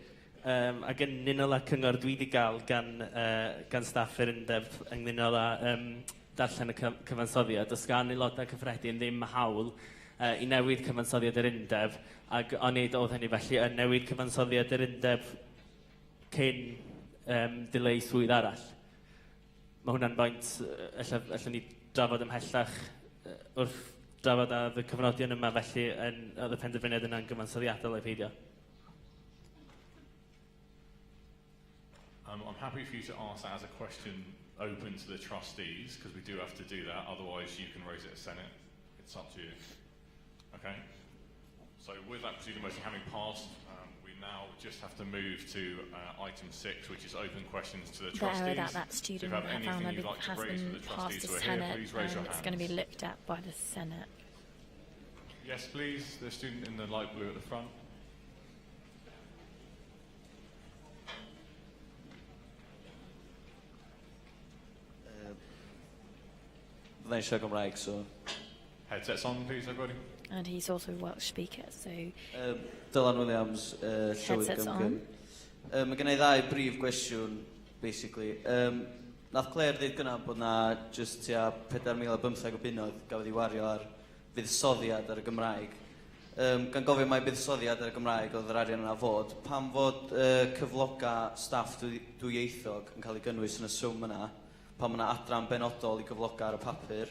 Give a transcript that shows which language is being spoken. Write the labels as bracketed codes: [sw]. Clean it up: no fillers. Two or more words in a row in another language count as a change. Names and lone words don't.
[cy] Ac yn unol â cyngor dwi wedi gael gan staff yr undeb ynglyn â darllen y cyfansoddiad, os gan aelodau cyffredin ddim hawl i newid cyfansoddiad yr undeb, ac onid oedd hynny felly yn newid cyfansoddiad yr undeb cyn dileu swydd arall. Mae hwnna'n boint allan ni drafod ymhellach wrth drafod a y cyfnodion yma, felly oedd y penderfyniad yna'n gyfansoddiadol ei peidio. [en] I'm happy for you to ask that as a question open to the trustees, because we do have to do that, otherwise you can raise it at Senate. It's up to you. Okay? So with that procedural motion having passed, we now just have to move to item 6, which is open questions to the trustees. That student has been passed to Senate, it's going to be looked at by the Senate. Yes, please. The student in the light blue at the front. [cy] Byddai'n siarad Gymraeg, [en] so... Headsets on, please, everybody. And he's also a Welsh speaker, so... [cy] Dylan Williams, Llywydd Gymgym. Mae gen i ddau brif gwestiwn, basically. Nath Claire ddeud gyna bod na just tua 4,500 o bunnoedd gafodd ei wario ar fuddsoddiad ar y Gymraeg. Gan gofio mai buddsoddiad ar y Gymraeg oedd yr arian yna fod, pam fod cyfloga staff dwyieithog yn cael ei gynnwys yn y swm yna, pan mae yna adran benodol i gyfloga ar y papur.